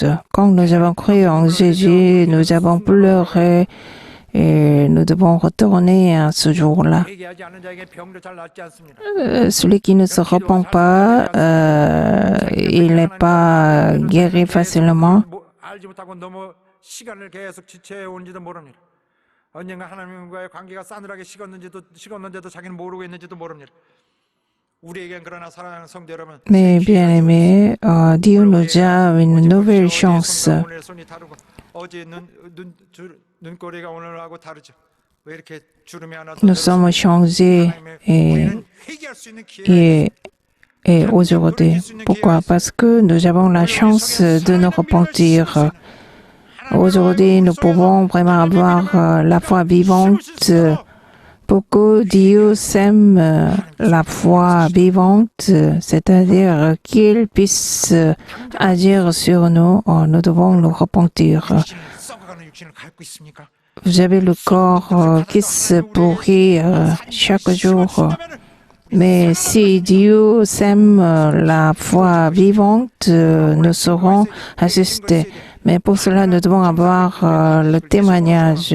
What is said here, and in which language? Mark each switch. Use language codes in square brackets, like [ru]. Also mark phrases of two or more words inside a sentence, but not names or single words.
[fr] Quand nous avons cru en Jésus, nous avons pleuré et nous devons retourner à ce jour-là. Celui qui ne se repent pas, il n'est pas guéri facilement. [ko] 언젠가 하나님과의 관계가 싸늘하게 식었는데도 자기는 모르고 있는지도 모릅니다. 우리에겐 그러나 사랑하는 성도 여러분, [fr] Mais bien aimé, Dieu nous a une nouvelle chance. [ko] 오늘 손이 다르고 어제 눈꼬리가 오늘하고 다르죠. 왜 이렇게 주름이 하나 더 [fr] Nous sommes changés [ko] 회개할 수 있는 기회. [fr] et aujourd'hui. Pourquoi? Parce que nous avons la chance de nous repentir. Aujourd'hui, nous pouvons vraiment avoir la foi vivante pour que Dieu sème la foi vivante, c'est-à-dire qu'il puisse agir sur nous. Nous devons nous repentir. [ko] 썩어가는 육신을 갖고 있습니까? [fr] Vous avez le corps qui se pourrit chaque jour. Mais si Dieu sème la foi vivante, nous serons assistés. Mais pour cela, nous devons avoir le témoignage.